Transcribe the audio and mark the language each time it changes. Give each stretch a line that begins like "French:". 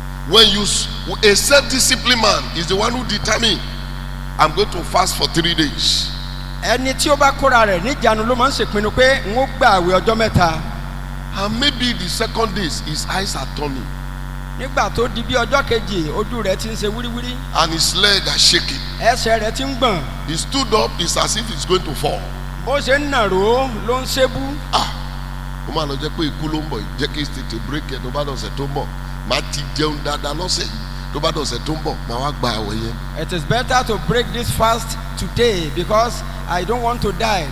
English: When a self-disciplined man is the one who determines, I'm going to fast for 3 days.
Yoruba: Ẹni tí ó bá kóra rẹ̀ níjànú ló máa ń ṣèpinnu pé n ó gba àwẹ̀ ọjọ́ mẹ́ta.
English: And maybe the second day his eyes are turning.
Yoruba: Nígbà tó di bí ọjọ́ kejì ojú rẹ̀ ti ń ṣe wíríwírí.
English: And his leg are shaking.
Yoruba: Ẹsẹ̀ rẹ̀ ti ń gbọ̀n.
English: He stood up, it's as if he's going to fall.
Yoruba: Bó ṣe ń nàró ló ń ṣébú. Ó máa lọ jẹ́ pé ikú ló ń bọ̀, jẹ́ kí tètè break ẹ̀ tó bá dọ̀sẹ̀ tó ń bọ̀. Màá ti jẹun dáadáa lọ́sẹ̀ yìí, tó bá dọ̀sẹ̀ tó ń bọ̀, màá wá gba àwẹ̀ yẹn.
English: It is better to break this fast today because I don't want to die.